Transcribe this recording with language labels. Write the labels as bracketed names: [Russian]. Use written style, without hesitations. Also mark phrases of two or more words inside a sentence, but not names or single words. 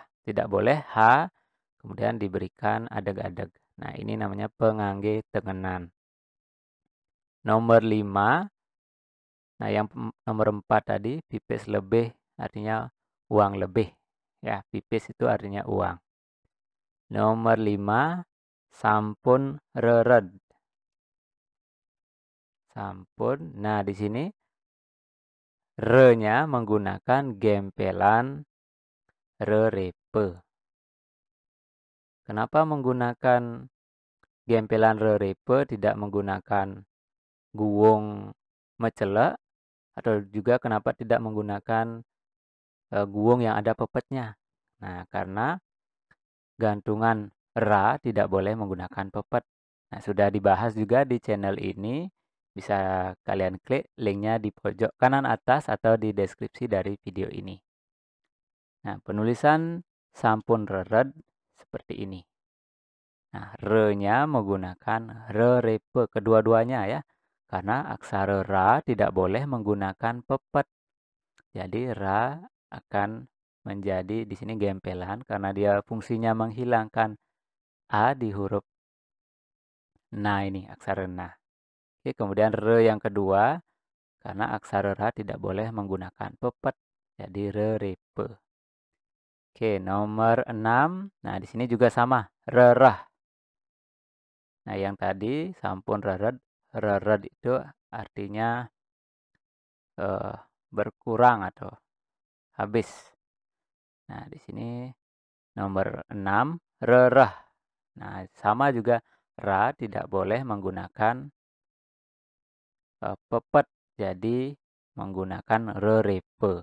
[Indonesian] Tidak boleh H kemudian diberikan adeg-adeg. Nah, ini namanya pengangge tengenan. Nomor 5. Nah, yang nomor 4 tadi, pipis lebih artinya uang lebih. Ya, pipis itu artinya uang. Nomor 5, [Balinese] sampun rered. [Indonesian] Sampun. Nah, di sini re-nya menggunakan gempelan rerepe. Kenapa menggunakan gempelan rerepe tidak menggunakan guwung mecelek atau juga kenapa tidak menggunakan guwung yang ada pepetnya? Nah, karena gantungan ra tidak boleh menggunakan pepet. Nah, sudah dibahas juga di channel ini. Bisa kalian klik linknya di pojok kanan atas atau di deskripsi dari video ini. Nah, penulisan [Balinese] sampun rered [Indonesian] seperti ini. Nah, re-nya menggunakan re-repe kedua-duanya ya. Karena aksara ra tidak boleh menggunakan pepet. Jadi ra akan menjadi di sini gempelan karena dia fungsinya menghilangkan a di huruf na ini, aksara na. Oke, kemudian re yang kedua karena aksara ra tidak boleh menggunakan pepet. Jadi re-repe. Oke, nomor 6. Nah, di sini juga sama, rerah. Nah, yang tadi [Balinese] sampun rered, [Indonesian] rered itu artinya berkurang atau habis. Nah, di sini nomor 6, rerah. Nah, sama juga ra tidak boleh menggunakan pepet, jadi menggunakan rerepe.